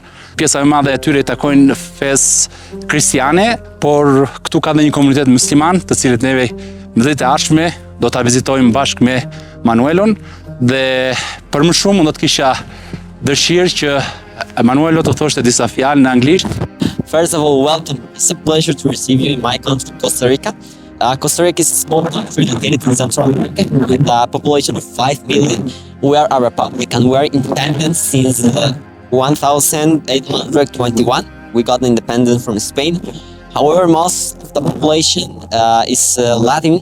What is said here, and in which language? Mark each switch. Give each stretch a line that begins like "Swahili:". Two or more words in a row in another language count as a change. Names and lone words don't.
Albanian: Pjesa e madhe e tyre takojnë fesë kristiane, por këtu ka dhe një komunitet musliman, të cilët neve në ditët e ardhshme do ta vizitojmë bashkë me Manuelon dhe për më shumë unë do të kisha dëshirë që Emanuelo të thoshte disa fjalë në anglisht.
English: First of all, welcome. It's a pleasure to receive you in my country, Costa Rica. Costa Rica is a small country located in Central America with a population of 5 million. We are a republic and we are independent since 1821. We got independence from Spain. However, most of the population is Latin.